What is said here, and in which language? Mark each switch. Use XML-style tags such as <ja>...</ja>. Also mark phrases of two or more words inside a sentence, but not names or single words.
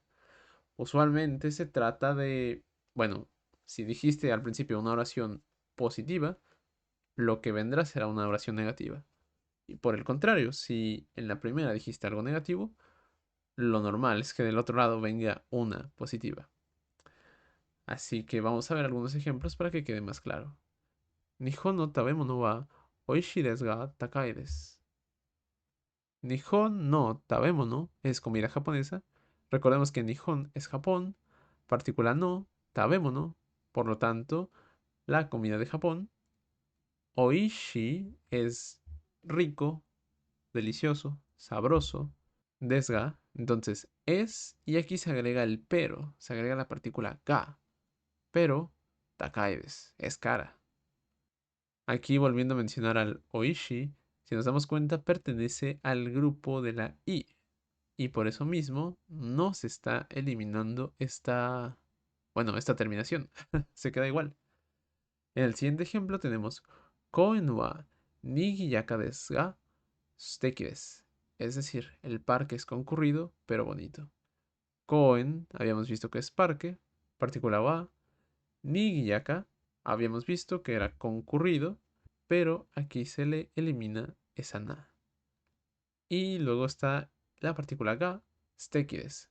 <es>Usualmente se trata de, bueno, si dijiste al principio una oración positiva, lo que vendrá será una oración negativa. Y por el contrario, si en la primera dijiste algo negativo, lo normal es que del otro lado venga una positiva. Así que vamos a ver algunos ejemplos para que quede más claro.</es> <ja>日本の食べ物はおいしいですが高いです. 日本の食べ物</ja> <es>es comida japonesa. Recordemos que Nihon es Japón, partícula no, tabemono. Por lo tanto, la comida de Japón. Oishi es rico, delicioso, sabroso. Desga, entonces es, y aquí se agrega el pero, se agrega la partícula ga. Pero, takai es cara. Aquí volviendo a mencionar al oishi, si nos damos cuenta, pertenece al grupo de la i. Y por eso mismo no se está eliminando esta, bueno, esta terminación. Se queda igual. En el siguiente ejemplo tenemos</es> <ja>公園は賑やかですが素敵です.</ja> <es>Es decir, el parque es concurrido pero bonito. Koen habíamos visto que es parque, partícula wa. Nigiyaka habíamos visto que era concurrido, pero aquí se le elimina esa na. Y luego está la partícula ga, stekides.</es>